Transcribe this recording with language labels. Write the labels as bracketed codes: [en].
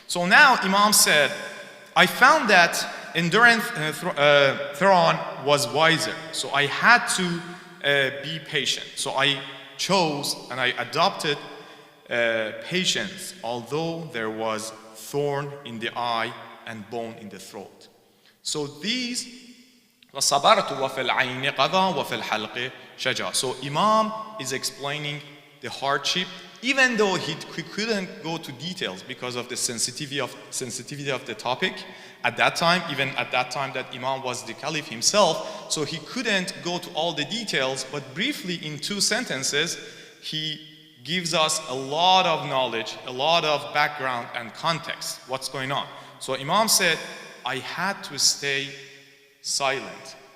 [en] So now Imam said, I found that endurance Theron was wiser. So I had to be patient. So I chose and I adopted patience, although there was thorn in the eye and bone in the throat. So these [ar] وَصَبَرْتُ وَفِي الْعَيْنِ قَضَى وَفِي الْحَلْقِ شَجَى. [en] So Imam is explaining the hardship, even though he couldn't go to details because of the sensitivity of the topic at that time, even at that time that Imam was the caliph himself, so he couldn't go to all the details, but briefly in 2 sentences, he gives us a lot of knowledge, a lot of background and context, what's going on. So Imam said, I had to stay silent.